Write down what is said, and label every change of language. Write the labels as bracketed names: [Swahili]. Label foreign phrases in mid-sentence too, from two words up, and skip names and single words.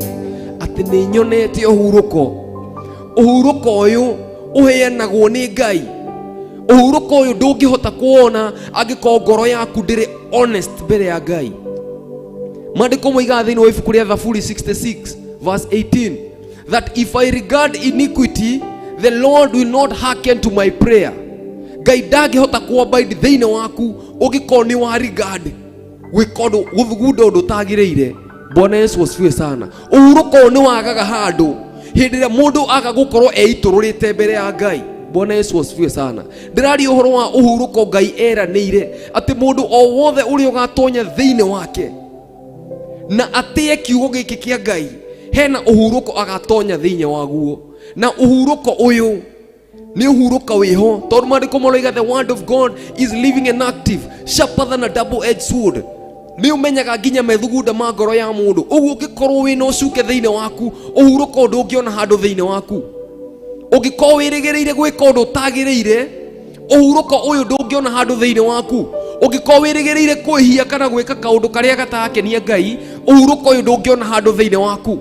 [Kikuyu] Atĩ nĩ nyonete ũhurũko. Ũhurũko ũyũ ũheanagwo nĩ Ngai. Ũhurũko ũyũ ndũngĩhota kuona angĩkorwo ngoro yaku ndĩrĩ honest mbere ya Ngai. Maandĩko moiga thĩinĩ wa ibuku rĩa Thaburi [English] 66 verse 18 that if I regard iniquity, the Lord will not hearken to my prayer. [Kikuyu] Ngai ndangĩhota kuabide thĩinĩ waku ũngĩkorwo nĩ wa regard gũthugunda ũndũ ũtagĩrĩire. [Swahili] Bwana Yesu asifiwe sana. [Kikuyu] Ũhurũko ũyũ nĩ wagaga handũ hĩndĩ ĩrĩa mũndũ aga gũkorwo eitũrũrĩte mbere ya Ngai. [Swahili] Bwana Yesu asifiwe sana. [Kikuyu] Ndĩraria ũhoro wa ũhurũko Ngai eranĩire atĩ mũndũ o wothe ũrĩa ũgatonya thĩinĩ wake na atĩe kiugo gĩkĩ kĩa Ngai, hena ũhurũko agatonya thĩinĩ waguo. Na ũhurũko ũyũ nĩ ũhurũka wĩho, tondũ maandĩko maroiga [English] the word of God is living and active, sharper than a double-edged sword. [Kikuyu] Nĩ ũmenyaga nginya methugunda ma ngoro ya mũndũ. Ũguo ũngĩkorwo wĩna ũcuke thĩinĩ waku, ũhurũko ndũngĩona handũ thĩinĩ waku. Ũngĩkorwo wĩrĩgĩrĩire gwĩka ũndũ ũtagĩrĩire, ũhurũko ũyũ ndũngĩona handũ thĩinĩ waku. Ũngĩkorwo wĩrĩgĩrĩire kwĩhia kana gwĩka kaũndũ karĩa gatakenia Ngai, ũhurũko ũyũ ndũngĩona handũ thĩinĩ waku.